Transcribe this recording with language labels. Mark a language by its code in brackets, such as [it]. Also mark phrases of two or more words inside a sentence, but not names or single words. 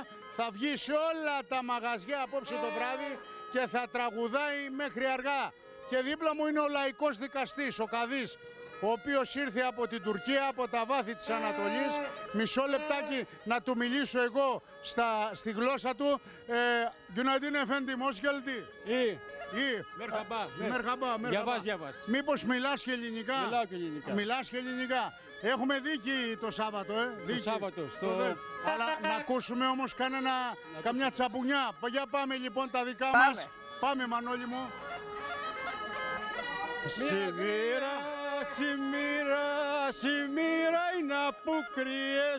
[el] Θα βγει σε όλα τα μαγαζιά απόψε το βράδυ και θα τραγουδάει μέχρι αργά. Και δίπλα μου είναι ο λαϊκός δικαστής, ο Καδής, ο οποίος ήρθε από την Τουρκία, από τα βάθη της Ανατολής. Μισό λεπτάκι να του μιλήσω εγώ στη γλώσσα του. [tr] Günaydın efendim, hoş geldin. İyi. Ή. Merhaba. Merhaba. [el] Μήπως μιλάς και ελληνικά? Μιλάω και ελληνικά. Μιλάς και ελληνικά. Έχουμε δίκη το Σάββατο, Το Σάββατο. Αλλά να ακούσουμε όμως καμιά τσαμπουνιά. Για πάμε λοιπόν τα δικά Πάμε. μας. Πάμε, Μανώλη μου. Σημείρα είναι αποκρίες.